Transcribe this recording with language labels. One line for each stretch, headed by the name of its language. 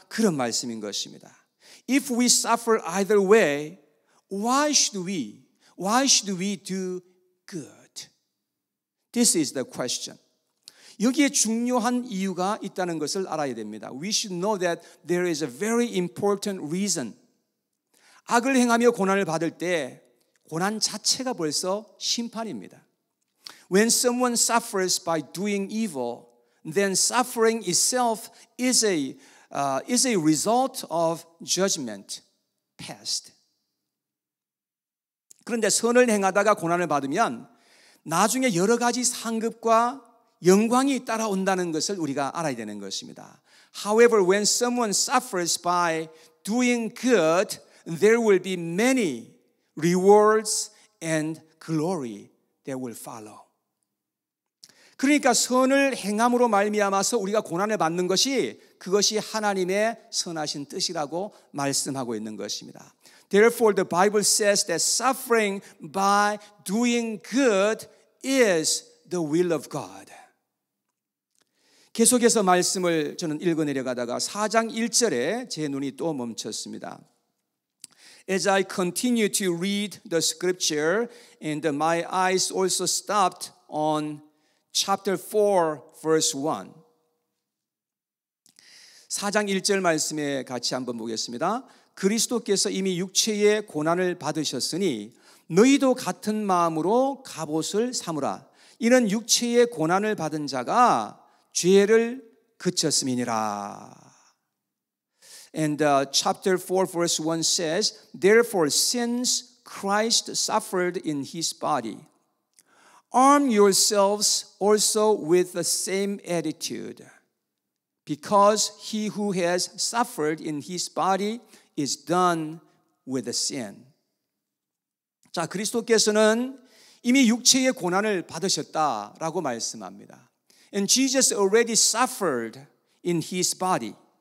Korean: 그런 말씀인 것입니다.
English: If we suffer either way, why should we do good? This is the question.
Korean: 여기에 중요한 이유가 있다는 것을 알아야 됩니다.
English: We should know that there is a very important reason.
Korean: 악을 행하며 고난을 받을 때 고난 자체가 벌써 심판입니다.
English: When someone suffers by doing evil, then suffering itself is a result of judgment passed.
Korean: 그런데 선을 행하다가 고난을 받으면 나중에 여러 가지 상급과 영광이 따라온다는 것을 우리가 알아야 되는 것입니다.
English: However, when someone suffers by doing good, there will be many rewards and glory that will follow.
Korean: 그러니까 선을 행함으로 말미암아서 우리가 고난을 받는 것이 그것이 하나님의 선하신 뜻이라고 말씀하고 있는 것입니다.
English: Therefore, the Bible says that suffering by doing good is the will of God.
Korean: 계속해서 말씀을 저는 읽어 내려가다가 4장 1절에 제 눈이 또 멈췄습니다.
English: As I continue to read the scripture, and my eyes also stopped on chapter 4, verse 1.
Korean: 4장 1절 말씀에 같이 한번 보겠습니다. 그리스도께서 이미 육체의 고난을 받으셨으니 너희도 같은 마음으로 갑옷을 삼으라. 이는 육체의 고난을 받은 자가 죄를 그쳤음이니라.
English: And chapter 4 verse 1 says, Therefore since Christ suffered in his body, arm yourselves also with the same attitude, because he who has suffered in his body is done with the sin.
Korean: 자, 그리스도께서는 이미 육체의 고난을 받으셨다라고 말씀합니다.
English: And Jesus already suffered in his body.